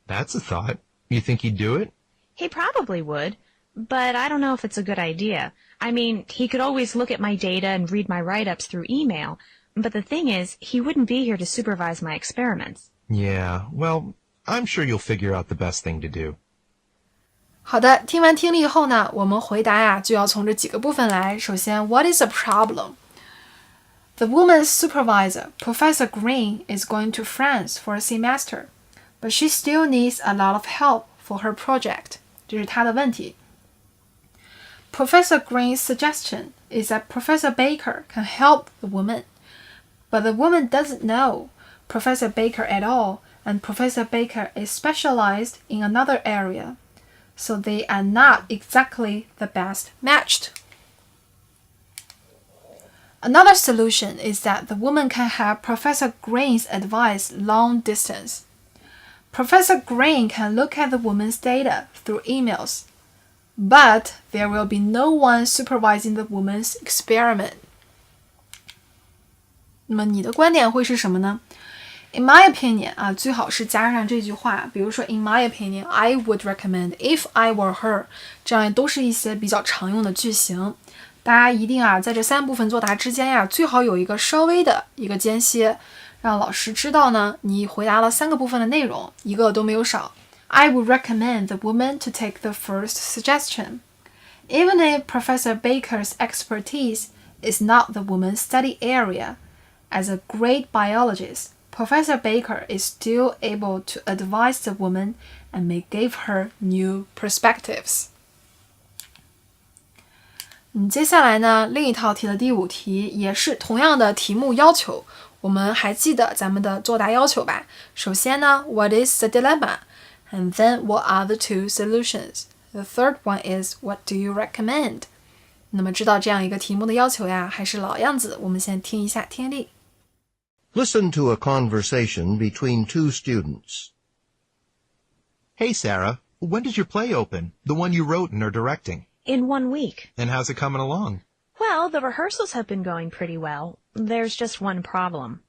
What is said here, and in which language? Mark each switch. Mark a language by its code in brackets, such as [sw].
[en] That's a thought. You think he'd do it? He probably would, but I don't know if it's a good idea. I mean, he could always look at my data and read my write-ups through email, but the thing is, he wouldn't be here to supervise my experiments. Yeah, well, I'm sure you'll figure out the best thing to do. [zh] 好的，听完听力后呢，我们回答呀就要从这几个部分来。首先 [en] ，What is the problem? The woman's supervisor, Professor Green, is going to France for a semester, but she still needs a lot of help for her project. [zh] 这是她的问题。 [en] Professor Green's suggestion is that Professor Baker can help the woman, but the woman doesn't know Professor Baker at all, and Professor Baker is specialized in another area, so they are not exactly the best matched. Another solution is that the woman can have Professor Green's advice long distance. Professor Green can look at the woman's data through emails, but there will be no one supervising the woman's experiment. [zh] 那么你的观点会是什么呢？ [en] In my opinion [zh] 啊，最好是加上这句话，比如说 [en] In my opinion, I would recommend if I were her， [zh] 这样都是一些比较常用的句型。大家一定啊，在这3部分作答之间呀，最好有一个稍微的一个间歇，让老师知道呢，你回答了3个部分的内容，一个都没有少。 [en] I would recommend the woman to take the first suggestion. Even if Professor Baker's expertise is not the woman's study area, as a great biologist, Professor Baker is still able to advise the woman and may give her new perspectives. [zh] 接下来呢，另一套题的第5题也是同样的题目要求，我们还记得咱们的作答要求吧？首先呢 [en] ，What is the dilemma? And then what are the 2 solutions? The third one is What do you recommend? [zh] 那么知道这样一个题目的要求呀，还是老样子，我们先听一下听力。 [en] Listen to a conversation between 2 students. Hey, Sarah, when does your play open? The one you wrote and are directing. In 1 week. And how's it coming along? Well, the rehearsals have been going pretty well. There's just one problem.